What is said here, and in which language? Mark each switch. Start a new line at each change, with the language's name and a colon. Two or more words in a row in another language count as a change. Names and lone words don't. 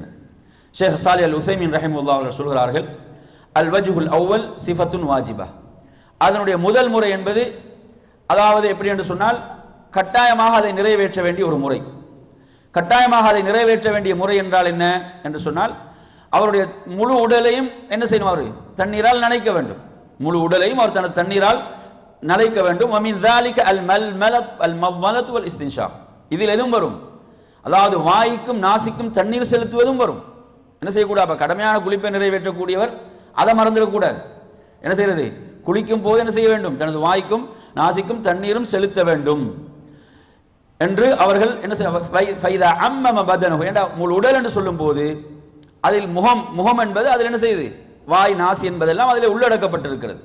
Tamil: ஷேக் சாலிஹ் அல் உஸைமீன் ரஹிமஹுல்லாஹ் அவர்கள் சொல்கிறார்கள்,
Arabic: الوجه الأول صفة واجبة,
Tamil: அதனுடைய முதல் முறை என்பது, அதாவது எப்படி என்று சொன்னால் கட்டாயமாக அதை நிறைவேற்ற வேண்டிய ஒரு முறை. கட்டாயமாக அதை நிறைவேற்ற வேண்டிய முறை என்றால் என்ன என்று சொன்னால், அவருடைய முழு உடலையும் என்ன செய்யணும், அவர் தண்ணீரால் நனைக்க வேண்டும், முழு உடலையும் அவர் தனது தண்ணீரால் நனைக்க வேண்டும்.
Arabic: வமின் ذلك المضمضة والاستنشاق,
Tamil: இதில் எதுவும் வரும், அதாவது வாய்க்கும் நாசிக்கும் தண்ணீர் செலுத்துவதும் வரும். என்ன செய்யக்கூடாது, கடமையான குளிப்பை நிறைவேற்றக்கூடியவர் அதை மறந்துடக்கூடாது. என்ன செய்யறது, குளிக்கும் போது என்ன செய்ய வேண்டும், தனது வாய்க்கும் நாசிக்கும் தண்ணீரும் செலுத்த வேண்டும் என்று அவர்கள் என்ன செய்ய, முழு உடல் என்று சொல்லும் போது அதில் முகம் என்பது அதில் என்ன செய்யுது, வாய் நாசி என்பதெல்லாம் அதில் உள்ளடக்கப்பட்டிருக்கிறது.